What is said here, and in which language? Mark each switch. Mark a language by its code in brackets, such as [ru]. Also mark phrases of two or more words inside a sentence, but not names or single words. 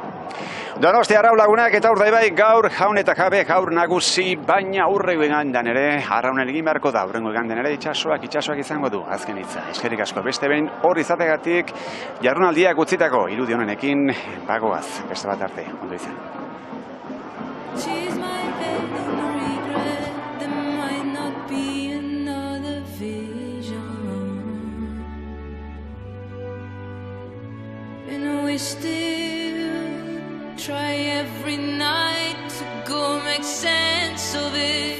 [eu] Donostia Arraunlagunak eta Urdaibai gaur jaun eta jabe gaur nagusi, baina aurreko igandean ere arraunen egin beharko da, aurrengo igandean ere itsasoak izango du, azken hitza. Eskerrik asko beste behin hor izategatik jardunaldiak utzitako irudi honenekin bagoaz, beste bat arte, ondo izan. [en] Try every night to go make sense of it.